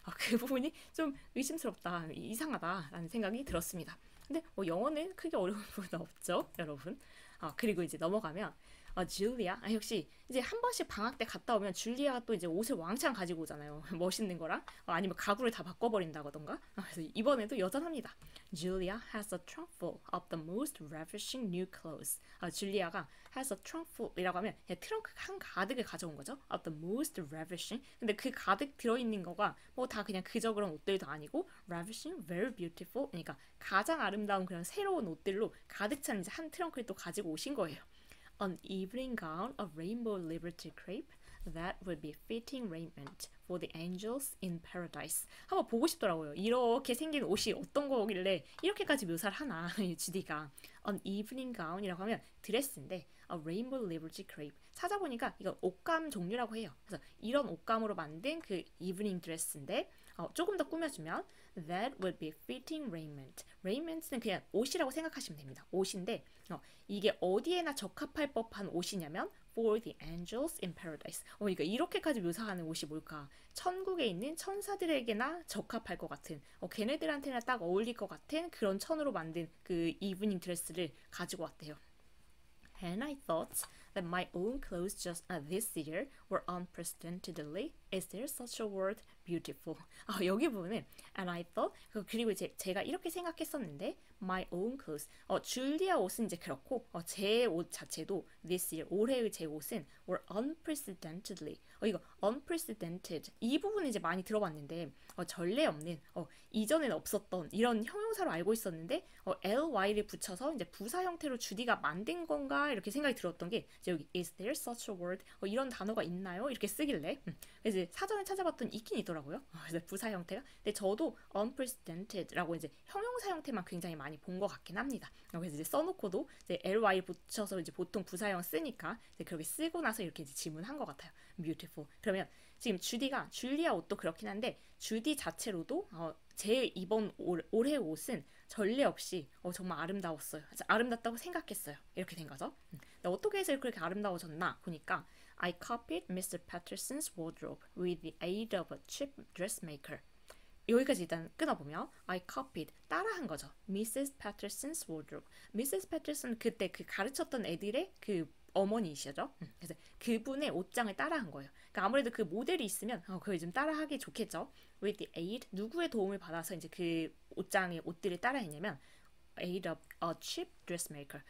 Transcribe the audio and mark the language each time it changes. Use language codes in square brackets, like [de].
[ko] 그 부분이 좀 의심스럽다, 이상하다라는 생각이 들었습니다. 근데 뭐 영어는 크게 어려운 부분은 없죠, 여러분. 그리고 이제 넘어가면 줄리아. 역시 이제 한 번씩 방학 때 갔다 오면 줄리아가 또 이제 옷을 왕창 가지고 오잖아요. 멋있는 거랑 아니면 가구를 다 바꿔버린다던가. 그래서 이번에도 여전합니다. [en] Julia has a trunk full of the most ravishing new clothes. [ko] 줄리아가 [en] has a trunk full [ko] 이라고 하면 그냥 트렁크 한 가득을 가져온 거죠. [en] Of the most ravishing. [ko] 근데 그 가득 들어있는 거가 뭐 다 그냥 그저 그런 옷들도 아니고 [en] ravishing, very beautiful. [ko] 그러니까 가장 아름다운 그런 새로운 옷들로 가득 찬 이제 한 트렁크를 또 가지고 오신 거예요. [en] An evening gown of rainbow liberty crepe that would be fitting raiment for the angels in paradise. [ko] 한번 보고 싶더라고요. 이렇게 생긴 옷이 어떤 거길래 이렇게까지 묘사를 하나, 주디가. [en] An evening gown이라고 [ko] 하면 드레스인데 [en] a rainbow liberty crepe. [ko] 찾아보니까 이거 옷감 종류라고 해요. 그래서 이런 옷감으로 만든 그 evening 드레스인데 조금 더 꾸며주면 [en] that would be fitting raiment. [ko] raiment는 그냥 옷이라고 생각하시면 됩니다. 옷인데 이게 어디에나 적합할 법한 옷이냐면 [en] for the angels in paradise. [ko] 그러니까 이렇게까지 묘사하는 옷이 뭘까? 천국에 있는 천사들에게나 적합할 것 같은, 걔네들한테나 딱 어울릴 것 같은 그런 천으로 만든 그 이브닝 드레스를 가지고 왔대요. [en] And I thought that my own clothes just this year were unprecedentedly, is there such a word, beautiful. [ko] 여기 부분은 [en] and I thought, [ko] 그리고 제가 이렇게 생각했었는데 [en] my own clothes, [ko] 줄리아 옷은 이제 그렇고 제 옷 자체도 [en] this year, [ko] 올해의 제 옷은 [en] were unprecedentedly. [ko] 이거 unprecedented 이 부분은 이제 많이 들어봤는데 전례 없는, 이전엔 없었던 이런 형용사로 알고 있었는데 ly를 붙여서 이제 부사 형태로 주디가 만든 건가 이렇게 생각이 들었던 게 여기 [en] is there such a word, [ko] 이런 단어가 있나요? 이렇게 쓰길래 그래서 이제 사전에 찾아봤더니 있긴 있더라고요. 그래서 부사 형태가. 근데 저도 unprecedented라고 이제 형용사 형태만 굉장히 많이 본 것 같긴 합니다. 그래서 이제 써놓고도 이제 ly 붙여서 이제 보통 부사형 쓰니까 이제 그렇게 쓰고 나서 이렇게 이제 질문한 것 같아요. [en] beautiful. [ko] 그러면 지금 주디가 줄리아 옷도 그렇긴 한데 주디 자체로도 제 이번 올해 옷은 전례 없이 정말 아름다웠어요. 아름답다고 생각했어요. 이렇게 된 거죠. 근데 어떻게 해서 그렇게 아름다워졌나 보니까 [en] I copied Mr. Patterson's wardrobe with the aid of a cheap dressmaker. [ko] 여기까지 일단 끊어보면 [en] I copied, [ko] 따라한 거죠. [en] Mrs. Patterson's wardrobe. Mrs. [ko] Patterson 그때 그 가르쳤던 애들의 그 어머니이시죠. 그래서 그분의 옷장을 따라한 거예요. 그러니까 아무래도 그 모델이 있으면 그걸 좀 따라하기 좋겠죠. [en] With the aid, [ko] 누구의 도움을 받아서 이제 그 옷장의 옷들을 따라했냐면 [en] aid of a cheap dressmaker.